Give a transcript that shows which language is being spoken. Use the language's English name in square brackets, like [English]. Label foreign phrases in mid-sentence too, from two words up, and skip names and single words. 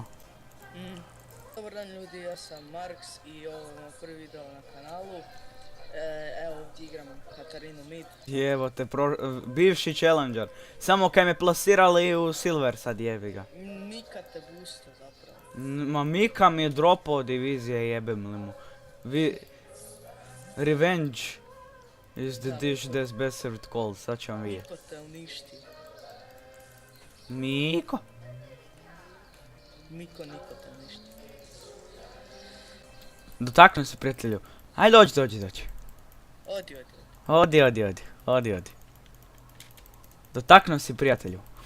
[Croatian] Dobar dan ljudi, ja sam Marks i ovo je moj prvi video na kanalu. Evo ovdje igram Katarinu Mid. Jevo te, bivši challenger. Samo kaj me plasirali u Silver sad jebi ga. Mika te boosta zapravo. Ma Mika mi je dropao divizije, jebem li mu. [English] Revenge is the dish that's best served cold, [Croatian] sad ću vam vidjeti. Miko te uništio. Miko? Niko te uništio. Dotaknu se prijatelju. Ajde dođi. Odi. Dotaknu si prijatelju.